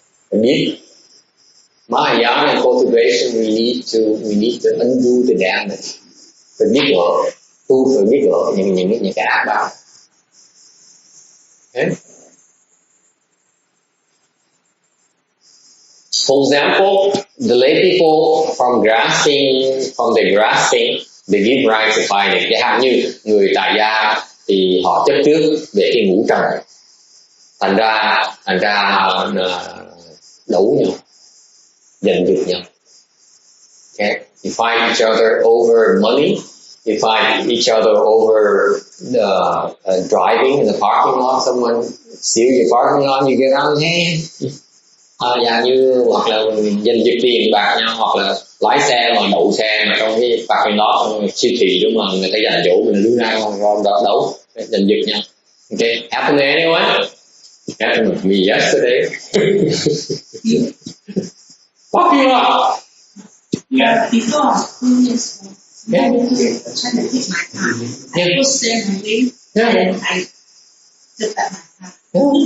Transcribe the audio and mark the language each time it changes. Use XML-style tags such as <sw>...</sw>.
<vi>Mình biết</vi> <en>Mahayana and cultivation, we need to undo the damage.</en> <vi>Phải biết gỡ, tu phải biết gỡ những cái ác báo. Okay?</vi> <en>For example, the lay people from their grasping, they give rise to fighting.</en> <vi>Chẳng hạn như người tại gia thì họ chấp trước về cái ngũ trần, thành ra đấu nhau, giành giật nhau.</vi> <en>Okay, you fight each other over money. You fight each other over driving in the parking lot. Someone steal your parking lot, you get out hand.</en> <vi>Dạng như hoặc là giành giật tiền bạc nhau, hoặc là lái xe mà đậu xe mà trong cái parking lot trong siêu thị đó mà người ta giành chỗ mình đứng ra đấu giành giật nhau.</vi> <en>Okay, happened to anyone? Happened to me yesterday. Parking lot. Yeah. Before, yes. Yeah. Trying to take my car. I was there and wait, and I took that my car.</en>